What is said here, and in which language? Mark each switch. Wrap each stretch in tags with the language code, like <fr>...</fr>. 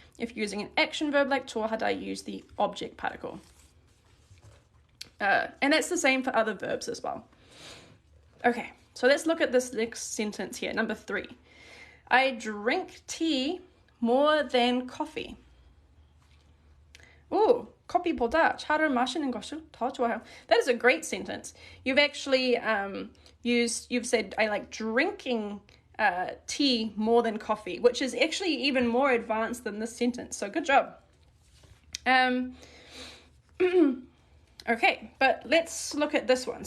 <en>If you're using an action verb like 좋아하다, you use the object particle. And that's the same for other verbs as well. Okay, So let's look at this next sentence here, number 3. I drink tea more than coffee.</en> <ko>Ooh, 커피보다 차를 마시는 것을 더 좋아해요.</ko> <en>That is a great sentence. You've actually you've said, I like drinking tea more than coffee, which is actually even more advanced than this sentence. So good job. Okay, but let's look at this one.</en>